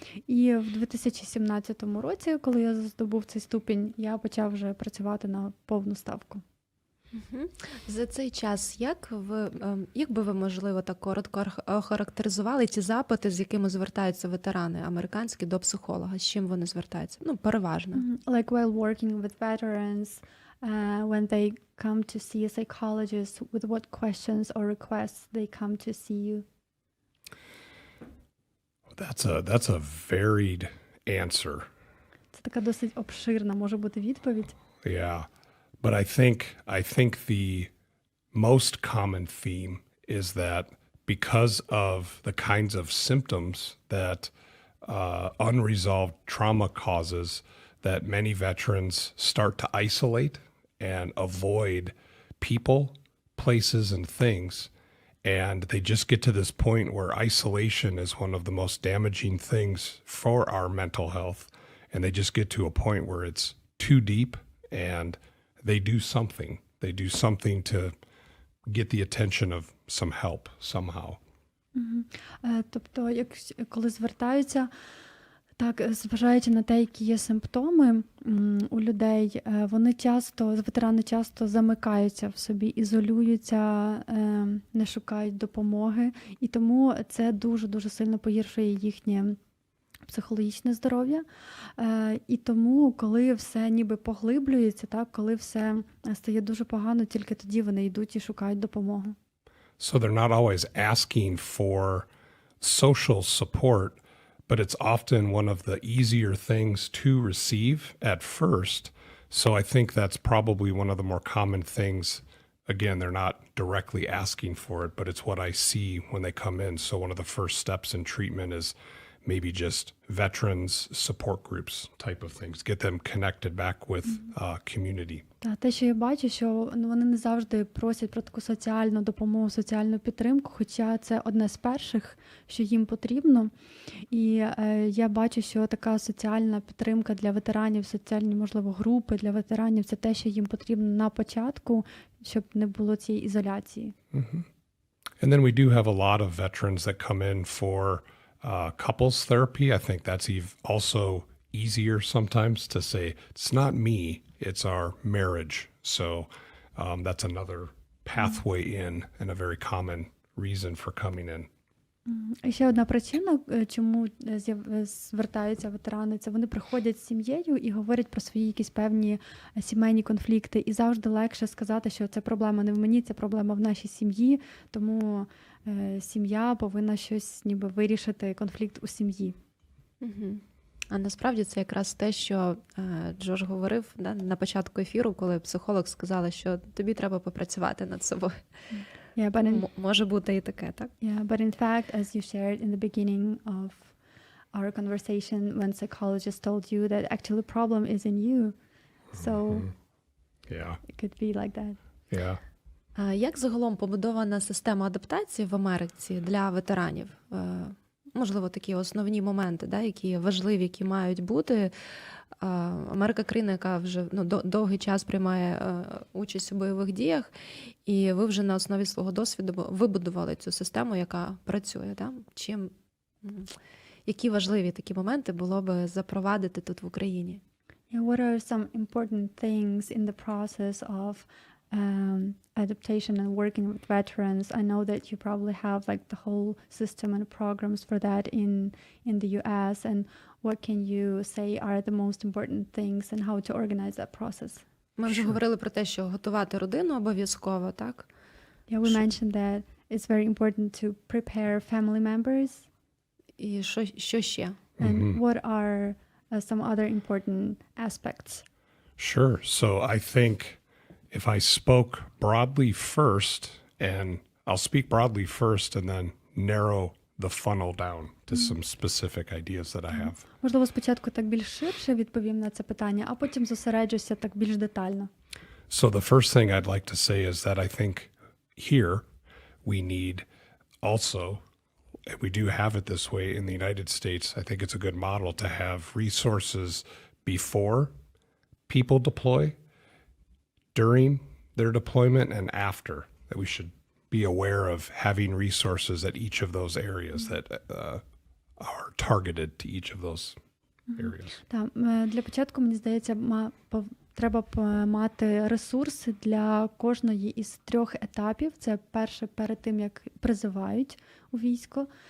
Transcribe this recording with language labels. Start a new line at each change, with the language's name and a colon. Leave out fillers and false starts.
Ukrainian: І в 2017 році, коли я здобув цей ступінь, я почав вже працювати на повну ставку. За цей час, як би ви, можливо, так коротко охарактеризували ті запити, з якими звертаються ветерани американські до психолога? З чим вони звертаються? Ну, переважно.
English: Like while working with veterans, when they come to see a psychologist, with what questions or requests they come to see you? That's a varied answer.
Ukrainian: Це така досить обширна може бути відповідь.
English: Yeah. But I think the most common theme is that because of the kinds of symptoms that unresolved trauma causes, that many veterans start to isolate and avoid people, places, and things. And they just get to this point where isolation is one of the most damaging things for our mental health. And they just get to a point where it's too deep and they do something. They do something to get the attention of some help somehow.
Ukrainian: Тобто, коли звертаються, так, зважаючи на те, які є симптоми у людей, ветерани часто замикаються в собі, ізолюються, не шукають допомоги. І тому це дуже-дуже сильно погіршує їхнє психологічне здоров'я. І тому, коли все ніби поглиблюється, так, коли все стає дуже погано, тільки тоді вони йдуть і шукають допомогу.
English: So they're not always asking for social support, but it's often one of the easier things to receive at first. So I think that's probably one of the more common things. Again, they're not directly asking for it, but it's what I see when they come in. So one of the first steps in treatment is maybe just veterans support groups type of things, get them connected back with community.
Ukrainian: Те, що я бачу, що вони не завжди просять про таку соціальну допомогу, соціальну підтримку, хоча це одне з перших, що їм потрібно. І я бачу, що така соціальна підтримка для ветеранів, соціальні, можливо, групи для ветеранів – це те, що їм потрібно на початку, щоб не було цієї ізоляції.
English: And then we do have a lot of veterans that come in for couples therapy. I think that's also easier sometimes to say, it's not me, it's our marriage. So that's another pathway in and a very common reason for coming in.
Ukrainian: І ще одна причина, чому звертаються ветерани, це вони приходять з сім'єю і говорять про свої якісь певні сімейні конфлікти. І завжди легше сказати, що це проблема не в мені, це проблема в нашій сім'ї, тому сім'я повинна щось ніби вирішити конфлікт у сім'ї. Угу. А насправді це якраз те, що Джош говорив на початку ефіру, коли психолог сказала, що тобі треба попрацювати над собою.
English: Yeah, but
Ukrainian: Може бути і таке, так?
English: Yeah, but in fact, as you shared in the beginning of our conversation, when psychologist told you that actually the problem is in you, so Yeah. it could be like that. Yeah.
Ukrainian: Як загалом побудована система адаптації в Америці для ветеранів? Можливо, такі основні моменти, які важливі, які мають бути. Америка – країна, яка вже довгий час приймає участь у бойових діях, і ви вже на основі свого досвіду вибудували цю систему, яка працює. Які важливі такі моменти було би запровадити тут в Україні?
English: Yeah, what are some important things in the process of adaptation and working with veterans? I know that you probably have like the whole system and programs for that in the US, and what can you say are the most important things and how to organize that process?
Ukrainian: Ми вже говорили про те, що готувати родину обов'язково, так?
English: Yeah, we mentioned that it's very important to prepare family members.
Ukrainian: І що ще?
English: And what are some other important aspects? Sure. So I think if I spoke broadly first, and I'll speak broadly first and then narrow the funnel down to some specific ideas that I have.
Ukrainian: Можливо, спочатку так більш ширше відповім на це питання, а потім зосереджуся так більш детально.
English: So the first thing I'd like to say is that I think here we need also, and we do have it this way in the United States, I think it's a good model to have resources before people deploy, during their deployment, and after. That we should be aware of having resources at each of those areas that are targeted to each of those areas.
Ukrainian: Так, для початку, мені здається, треба мати ресурси для кожної із 3 етапів. Це перше, перед тим, як призивають у військо.